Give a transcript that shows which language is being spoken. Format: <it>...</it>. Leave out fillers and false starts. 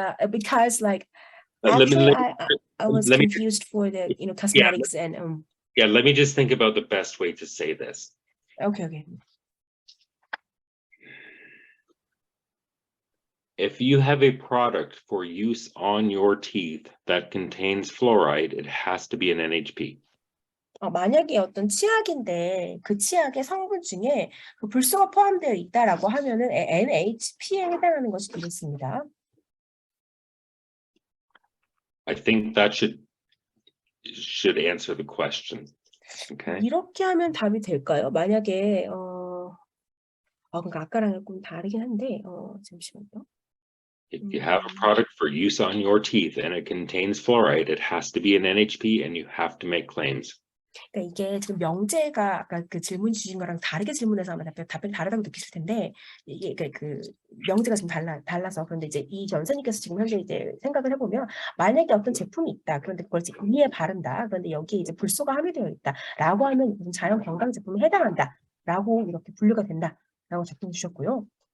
<en>Because like actually I was confused for the cosmetics and yeah, let me just think about the best way to say this. Okay. if you have a product for use on your teeth that contains fluoride, it has to be an NHP.</en> <ko>만약에 어떤 치약인데 그 치약의 성분 중에 그 불소가 포함되어 있다라고 하면은 NHP에 해당하는 것이 되겠습니다.</ko> <en>I think that should answer the question. Okay.</en> <ko>이렇게 하면 답이 될까요? 만약에 그러니까 아까랑 조금 다르긴 한데 잠시만요.</ko> <en>If you have a product for use on your teeth and it contains fluoride, it has to be an NHP and you have to make claims.</en> <ko>그러니까 이게 지금 명제가 아까 그 질문 주신 거랑 다르게 질문해서 아마 답변이 다르다고 느끼실 텐데 이게 그 명제가 지금 달라서 그런데 이제 이 전사님께서 지금 현재 이제 생각을 해보면 만약에 어떤 제품이 있다 그런데 그걸 이제 위에 바른다 그런데 여기에 이제 불소가 함유되어 있다라고 하면 자연 건강 제품에 해당한다라고 이렇게 분류가 된다라고 답변 주셨고요.</ko>